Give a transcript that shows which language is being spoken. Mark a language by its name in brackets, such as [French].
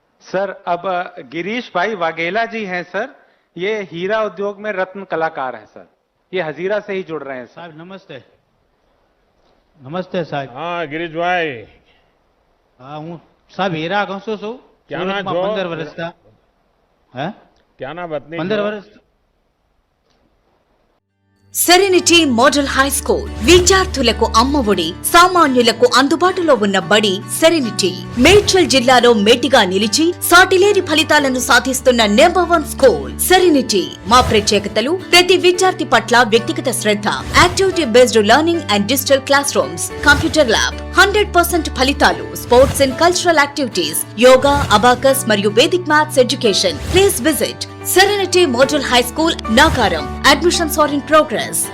[Hindi] Sir, अब गिरीश भाई वाघेला जी हैं सर. ये हीरा उद्योग में रत्न कलाकार हैं सर. ये हजीरा से ही जुड़ रहे हैं साहब. नमस्ते. नमस्ते साहब. हाँ गिरीशભાઈ. [Gujarati] हाँ, હું સાહેબ હીરા ઘસું છું. ક્યાંના છો? 15 વર્ષના. હે? ક્યાંના વતની? 15 વર્ષ. [Telugu] సెరెనిటీ మోడల్ హై స్కూల్ విద్యార్థులకు అమ్మఒడి సామాన్యులకు అందుబాటులో ఉన్న బడి సెరెనిటీ మేడ్చల్ జిల్లాలో మేటిగా నిలిచి సాటిలేని ఫలితాలను సాధిస్తున్న నంబర్ 1 స్కూల్ సెరెనిటీ. మా ప్రత్యేకతలు ప్రతి విద్యార్థి పట్ల వ్యక్తిగత శ్రద్ధ, [English] activity based learning and digital classrooms, [Telugu] computer lab, 100% ఫలితాలు, sports and cultural activities, yoga, abacus మరియు Vedic maths education. [English] Please visit Serenity Model High School, Nagaram. Admissions are in progress.